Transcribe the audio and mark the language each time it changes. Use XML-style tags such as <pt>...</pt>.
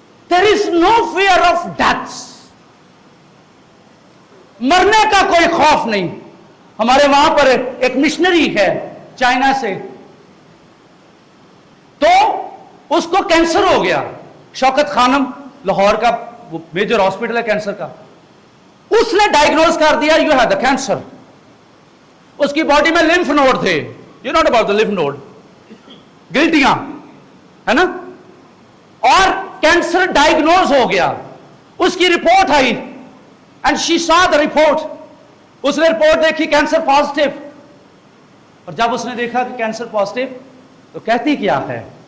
<en>there is no fear of death.</en> <ur>مرنے کا کوئی خوف نہیں. ہمارے وہاں پر ایک مشنری ہے چائنا سے تو اس کو کینسر ہو گیا. شوکت خانم لاہور کا میجر ہاسپٹل ہے کینسر کا. اس نے ڈائگنوز کر دیا</ur> <en>You have the cancer.</en> <ur>اس کی باڈی میں لمف نوڈ تھے.</ur> <en>you know about the lymph node</en> <ur>گلٹیاں ہے نا. اور کینسر ڈائگنوز ہو گیا. اس کی رپورٹ آئی</ur> <en>And she saw the report.</en> <ur>اس نے رپورٹ دیکھی کینسر پازیٹیو. اور جب اس نے دیکھا کہ کینسر پازیٹیو تو کہتی کیا ہے.</ur>